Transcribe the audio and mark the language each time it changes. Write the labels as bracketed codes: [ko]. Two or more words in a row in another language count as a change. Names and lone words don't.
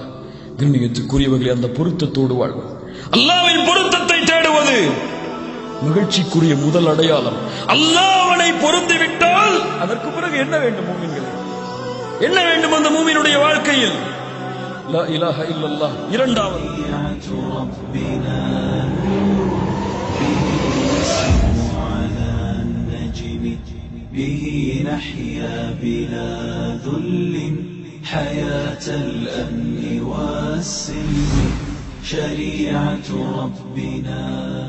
[ta] கண்ணியத்துக்குரியவர்களே, அந்த பொருத்தத்தோடு வாழ்வது, அல்லாஹ்வின் பொருத்தத்தை தேடுவது மகிழ்ச்சிக்குரிய முதல் அடையாளம். அல்லாஹ் அவனை பொருந்திவிட்டால் அதற்கு பிறகு என்ன வேண்டும் மூமின்களே? என்ன வேண்டும் அந்த மூமினுடைய வாழ்க்கையில்? [ar] لا إله إلا الله. இரண்டாவது, به نحيا بلا ذل حياة الأمن والسلم. شريعة ربنا